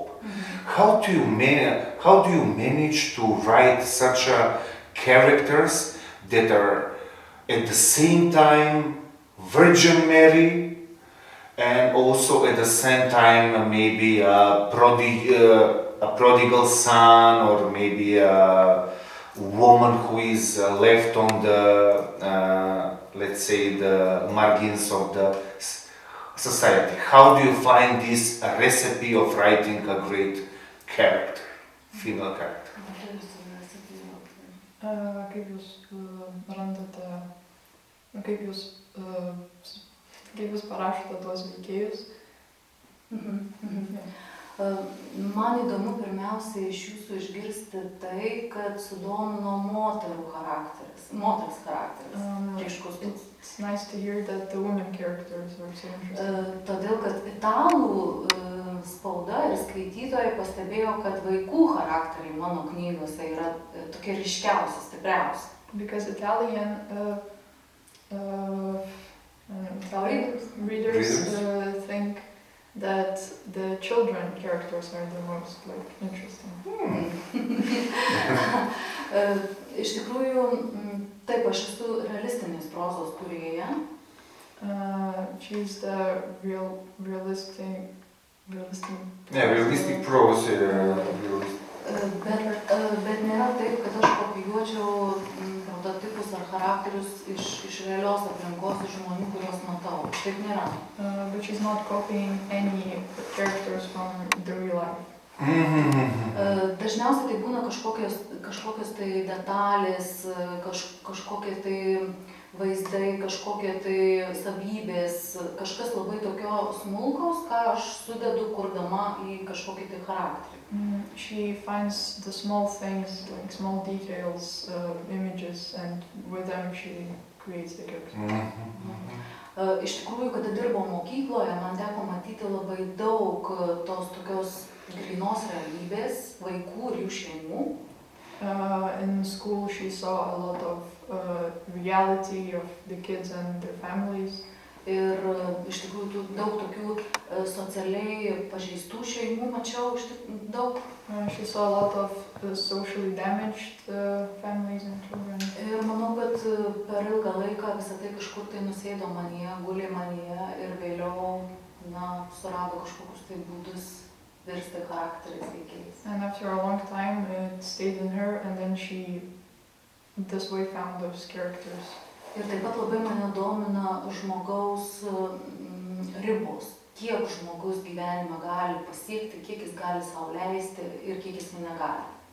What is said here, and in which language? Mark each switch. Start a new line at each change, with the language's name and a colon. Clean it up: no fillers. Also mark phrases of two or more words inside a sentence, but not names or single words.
English: How do you manage to write such characters that are at the same time Virgin Mary and also at the same time maybe a prodigal son, or maybe a woman who is left on the, let's say, the margins of the society? How do you find this recipe of writing a great character, female character?
Lithuanian: Kaip jūs randate, kaip jūs parašote tuos veikėjus? Man įdomu pirmiausia iš jūsų išgirsti tai, kad sudomino moters charakteris, ryškus.
English: It's nice to hear that the women characters are so interesting.
Lithuanian: Todėl, kad italų spauda ir skaitytojai pastebėjo, kad vaikų charakteriai mano knygose yra tokie ryškiausi, stipriausi.
English: Because Italian readers think that the children characters are the most interesting.
Lithuanian: Iš tikrųjų, taip, aš esu realistinės prozos kūrėja.
English: She's the realistic prose.
Lithuanian: Bet nėra taip, kad aš kopijuočiau prototipus ar charakterius iš realios aplinkos, iš žmonių, kuriuos matau. Taip nėra.
English: But she's not copying any characters from the real life.
Lithuanian: Dažniausiai tai būna kažkokios tai detalės, kažkokie tai vaizdai, kažkokie tai savybės, kažkas labai tokio smulkaus, ką aš sudedu kurdama į kažkokį tai charakterį.
English: She finds the small things, like small details, images, and with them she creates the character.
Lithuanian: Iš tikrųjų, kada dirbau mokykloje, man teko matyti labai daug tos tokios grynos realybės, vaikų ir jų šeimų.
English: In school she saw a lot of reality of the kids and their families.
Lithuanian: Ir iš tikrųjų daug tokių socialiai pažeistų šeimų mačiau, daug.
English: She saw a lot of socially damaged families and children.
Lithuanian: Ir manau, kad per ilgą laiką visą tai kažkur tai nusėdo manyje, gulė manyje ir vėliau, surado kažkokius tai būdus virsti charakteriais veikėjais.
English: And after a long time it stayed in her, and then she this way found those characters.
Lithuanian: Ir taip pat labai mane domina žmogaus ribos, kiek žmogus gyvenime gali pasiekti, kiek jis gali sau leisti ir kiek jis negali.